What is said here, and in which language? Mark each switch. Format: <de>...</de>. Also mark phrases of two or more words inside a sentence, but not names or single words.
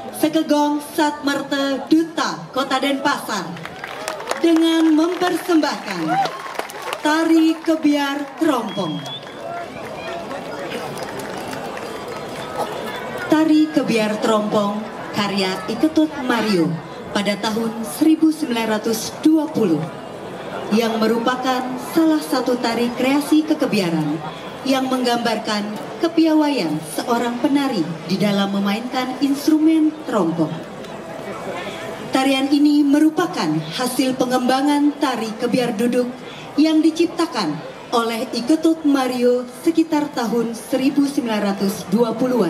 <id>Sekegong Satmerte Duta Kota Denpasar dengan mempersembahkan Tari Kebiar Terompong. Tari Kebiar Terompong karya Iketut Mario pada tahun 1920 yang merupakan salah satu tari kreasi kekebiaran yang menggambarkan kepiawaian seorang penari di dalam memainkan instrumen terompong. Tarian ini merupakan hasil pengembangan tari kebiar duduk yang diciptakan oleh Iketut Mario sekitar tahun 1920-an.</id>